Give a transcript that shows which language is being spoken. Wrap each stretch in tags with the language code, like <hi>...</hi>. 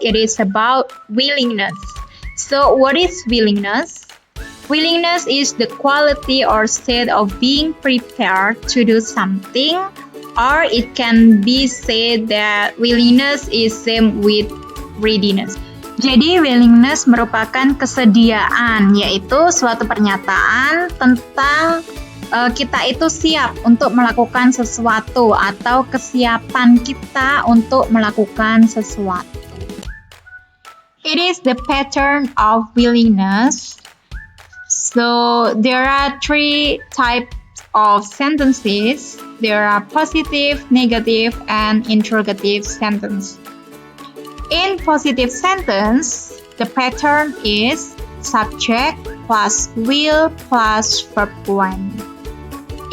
<en>It is about willingness. So what is willingness? Willingness is the quality or state of being prepared to do something, or it can be said that willingness is same with readiness.</en> <id>Jadi willingness merupakan kesediaan, yaitu suatu pernyataan tentang kita itu siap untuk melakukan sesuatu atau kesiapan kita untuk melakukan sesuatu.</id> <en>It is the pattern of willingness. So there are three types of sentences. There are positive, negative, and interrogative sentence. In positive sentence, the pattern is subject plus will plus verb 1.</en>